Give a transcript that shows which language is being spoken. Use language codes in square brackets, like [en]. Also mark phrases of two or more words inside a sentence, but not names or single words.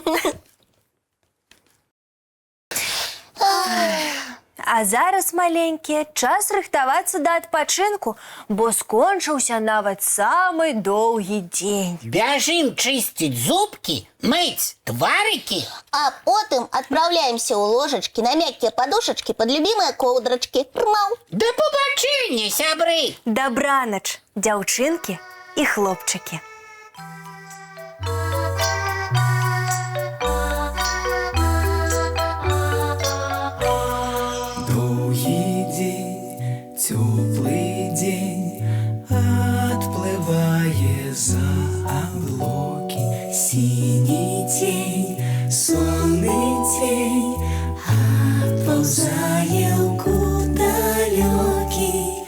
[be] А зараз, маленькія, час рыхтавацца да адпачынку, бо скончыўся нават самы доўгі дзень. Бяжым чысціць зубкі, мыць тварыкі. А потым адпраўляемся ў ложачкі на мяккія падушачкі пад любімыя коўдрачкі. Рмал. Да пабачэння, сябры! Дабранач, дзяўчынкі і хлопчыкі. [ru] Теплый день отплывая за облаки, синий тень, сонный тень отползая куда далекий.